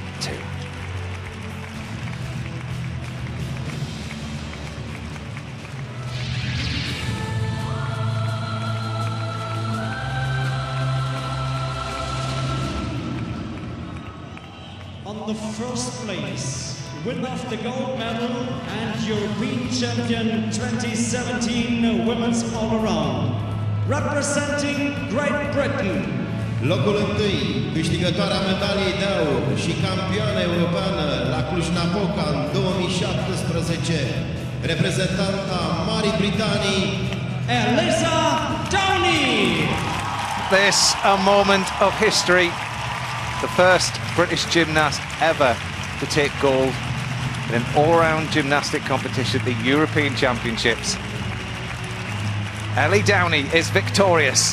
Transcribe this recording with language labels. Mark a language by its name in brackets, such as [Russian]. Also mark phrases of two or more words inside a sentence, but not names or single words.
[English] on the 1st place, winner of the gold medal and European champion 2017 women's all-around, representing Great Britain, [Romanian] Locul întâi, câștigătoarea medaliei de aur și campioană europeană la Cluj-Napoca în 2017, reprezentanta Marii Britanii, [English] Elisa Downey. This a moment of history. The first British gymnast ever to take gold in an all-round gymnastic competition at the European Championships. Ellie Downey is victorious.